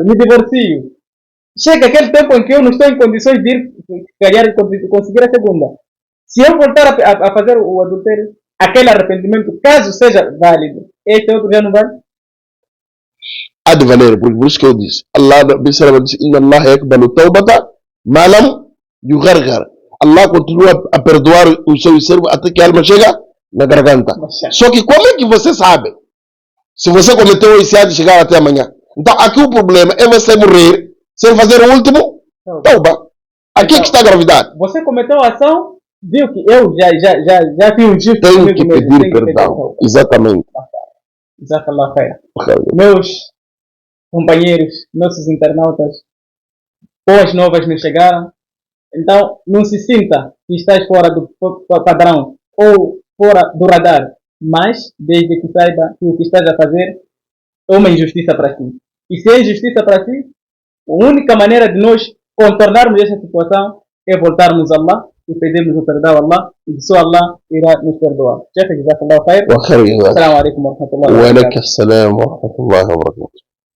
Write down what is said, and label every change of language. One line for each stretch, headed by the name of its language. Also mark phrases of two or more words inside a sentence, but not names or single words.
Portuguese: Me divorcio. Chega aquele tempo em que eu não estou em condições de ir conseguir a segunda. Se eu voltar a fazer o adultério, aquele arrependimento, caso seja válido, este outro já não vale? Há de valer, por isso que eu disse. Allah disse:
Arabic: إن الله يقبل توبة ما لم يغرغر.
Portuguese: Allah continua a perdoar o seu servo até que a alma chega na garganta. Só que como é que você sabe se você cometeu esse ato de chegar até amanhã? Então aqui o problema é você morrer sem fazer o último tauba. Aqui é que está a gravidade. Você cometeu a ação, viu que eu já fiz um giro. Tenho que pedir perdão. Exatamente.
Arabic: جزاك الله خير.
Portuguese: Meus companheiros, nossos internautas, boas novas nos chegaram. Então, não se sinta que estás fora do padrão ou fora do radar, mas desde que saiba que o que estás a fazer é uma injustiça para ti. E se é injustiça para ti, a única maneira de nós contornarmos essa situação é voltarmos a Allah e pedirmos o perdão a Allah, e só Allah irá nos perdoar.
Arabic: جزاك الله خير. السلام عليكم ورحمة الله وبركاته. وعليكم السلام ورحمة الله وبركاته.